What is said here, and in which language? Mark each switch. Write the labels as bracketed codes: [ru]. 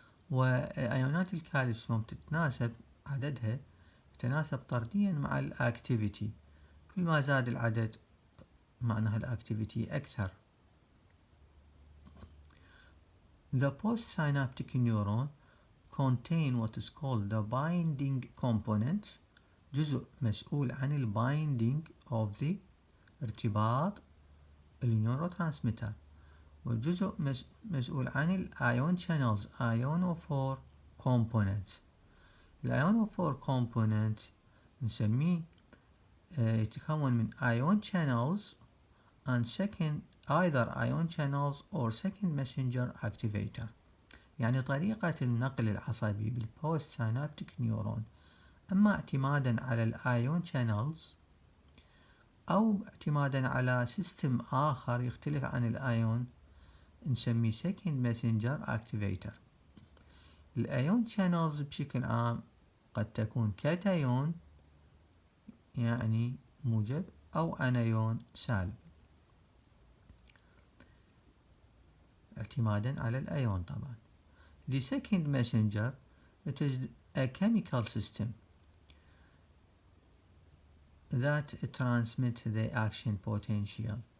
[ar] وأيونات الكالسيوم تتناسب عددها يتناسب طرديا مع الأكتيفيتي، كل ما زاد العدد معناها الأكتيفيتي أكثر. [en] The postsynaptic neuron contain what is called the binding component، [ar] جزء مسؤول عن البايندينج [en] of the [ar] ارتباط النيوروترانسميتر، وجزء مسؤول عن الايون [en] channels ionophore component. [ar] الايونوفور [en] component [ar] نسميه يتكون من [en] ion channels and either ion channels or second messenger activator. [ar] يعني طريقة النقل العصبي بالبوست سينابتيك نيورون اما اعتمادا على الايون [en] channels [ar] او اعتمادا على سيستم اخر يختلف عن الايون نسميه [en] second messenger activator. [ar] الايون [en] channels [ar] بشكل عام قد تكون كاتايون يعني موجب او انايون سالب اعتمادا على الايون طبعا. [en] The second messenger, it is a chemical system that transmits the action potential.